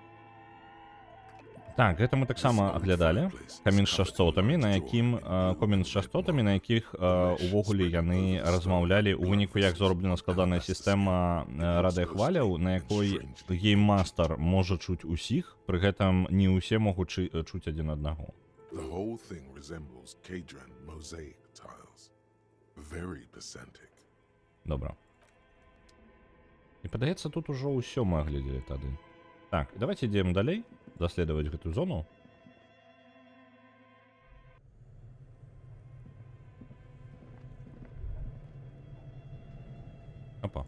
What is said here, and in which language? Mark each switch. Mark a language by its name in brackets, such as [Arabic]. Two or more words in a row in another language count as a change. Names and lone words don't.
[Belarusian] Так, гэта мы таксама аглядалі. Камін з частотамі, на якіх увогуле яны размаўлялі ў выніку, як зроблена складаная сістэма радыёхваляў, на якой гейммастар можа чуць усіх, пры гэтым не ўсе могуць чуць адзін аднаго. [English] The whole thing resembles Kadran mosaic tiles. Very pesantic. [Belarusian] Добра. І падаецца, тут ужо ўсё мы агледзелі тады. Так, давайте ідзем далей, даследаваць гэтую зону. Опа.